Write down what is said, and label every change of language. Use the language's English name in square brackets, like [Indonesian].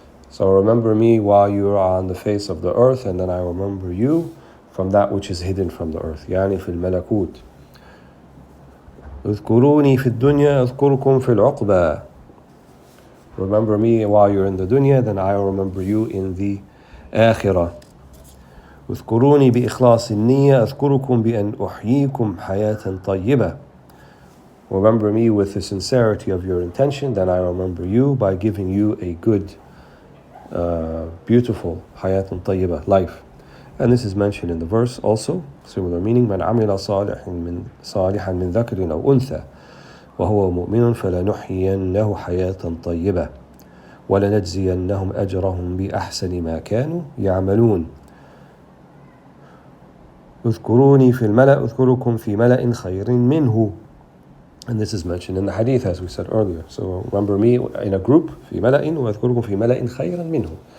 [English] So remember me while you are on the face of the earth, and then I remember you from that which is hidden from the earth. [Arabic] يعني في الملكوت. اذكروني في الدنيا أذكركم في العقبة. [English] Remember me while you're in the dunya, then I will remember you in the آخرة. [Arabic] اذكروني بإخلاص النية أذكركم بأن أحييكم حياة طيبة. [English] Remember me with the sincerity of your intention, then I remember you by giving you a good, beautiful [Arabic] حياة طيبة, [English] life. And this is mentioned in the verse also, similar meaning. [Arabic] من عمل صالحا من ذكر أو أنثى وهو مؤمن فلنحيينه حياة طيبة ولنجزينهم أجرهم بأحسن ما كانوا يعملون. اذكروني في الملأ أذكركم في ملأ خير منه. [English] And this is mentioned in the hadith, as we said earlier. So remember me in a group, [Arabic] في ملأ وأذكركم في ملأ خير منه.